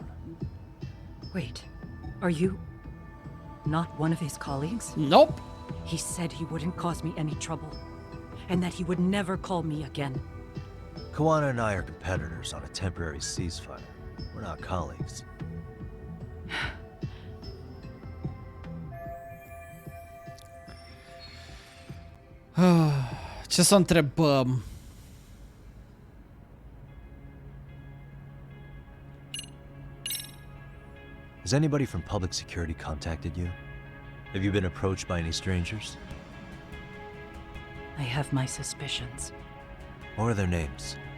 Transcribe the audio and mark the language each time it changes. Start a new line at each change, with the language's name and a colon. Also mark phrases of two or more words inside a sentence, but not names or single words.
English: Wait, are you not one of his colleagues? Nope. He said he wouldn't cause me any trouble, and that he would never call me again. Kawana and I are competitors on a temporary ceasefire. We're not colleagues.
Romanian: Ce să întrebăm?
English: Has anybody from public security contacted you? Have you been approached by any strangers? I have my suspicions. What are their names?